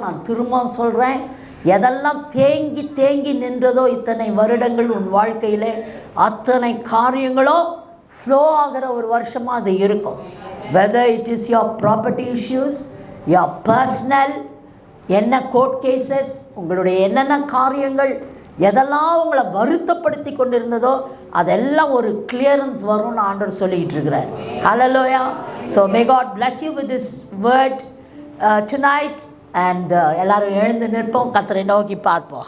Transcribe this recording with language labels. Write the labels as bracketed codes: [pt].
[ta] நான் திரும்ப சொல்கிறேன், எதெல்லாம் தேங்கி தேங்கி நின்றதோ இத்தனை வருடங்கள் உன் வாழ்க்கையில், அத்தனை காரியங்களோ ஃப்ளோ ஆகிற ஒரு வருஷமாக அது இருக்கும். [en] whether it is your property issues, your personal, [ta] என்ன கோர்ட் கேசஸ், உங்களுடைய என்னென்ன காரியங்கள் எதெல்லாம் உங்களை வருத்தப்படுத்தி கொண்டு இருந்ததோ அதெல்லாம் ஒரு கிளியரன்ஸ் வரும்னு ஆண்டவர் சொல்லிகிட்டு இருக்கிறார். ஹல்லேலூயா. [en] So may God bless you with this word tonight. [ta] And எல்லாரும் எழுந்து நிற்போம், கர்த்தரை நோக்கி பார்ப்போம்.